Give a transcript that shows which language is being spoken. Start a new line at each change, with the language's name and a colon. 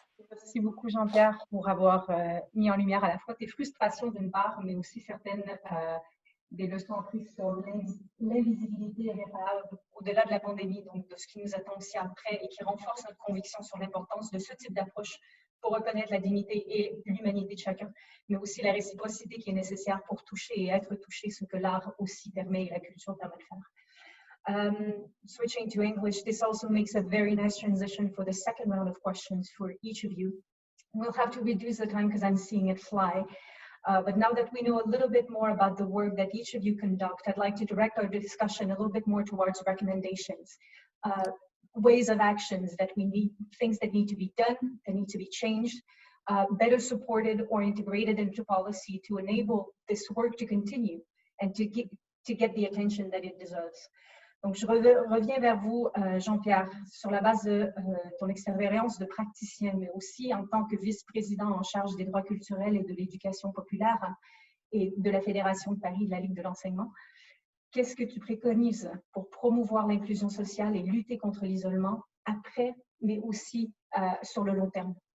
French: Merci beaucoup Jean-Pierre pour avoir mis en lumière à la fois tes frustrations d'une part, mais aussi certaines des leçons prises sur l'invisibilité irréparable au-delà de la pandémie, donc de ce qui nous attend aussi après et qui renforce notre conviction sur l'importance de ce type d'approche pour reconnaître la dignité et l'humanité de chacun, mais aussi la réciprocité qui est nécessaire pour toucher et être touché, ce que l'art aussi permet et la culture permet de faire.
English: Switching to English, this also makes a very nice transition for the second round of questions for each of you. We'll have to reduce the time because I'm seeing it fly. But now that we know a little bit more about the work that each of you conduct, I'd like to direct our discussion a little bit more towards recommendations, ways of actions that we need, things that need to be done, that need to be changed, better supported or integrated into policy to enable this work to continue and to get the attention that it deserves.
French: Donc, je reviens vers vous, Jean-Pierre, sur la base de ton expérience de praticien, mais aussi en tant que vice-président en charge des droits culturels et de l'éducation populaire et de la Fédération de Paris de la Ligue de l'enseignement. Qu'est-ce que tu préconises pour promouvoir l'inclusion sociale et lutter contre l'isolement après, mais aussi sur le long terme?